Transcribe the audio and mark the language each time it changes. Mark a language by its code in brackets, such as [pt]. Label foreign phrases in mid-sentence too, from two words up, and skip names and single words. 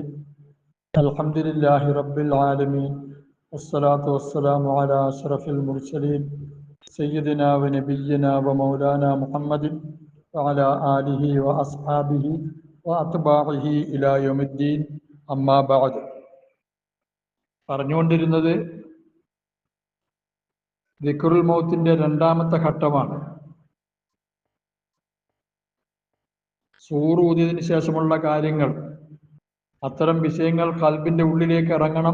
[ar] الحمد لله رب العالمين، والصلاة والسلام على أشرف المرسلين سيدنا ونبينا ومولانا محمد وعلى آله وأصحابه وأتباعه إلى يوم الدين. أما بعد. [ml] പറഞ്ഞുകൊണ്ടിരുന്നത് ദിക്റുൽ മൗത്തിന്റെ രണ്ടാമത്തെ ഘട്ടമാണ്. സൂറ് ഊതിയതിനു ശേഷമുള്ള കാര്യങ്ങൾ, അത്തരം വിഷയങ്ങൾ ഖൽബിന്റെ ഉള്ളിലേക്ക് ഇറങ്ങണം.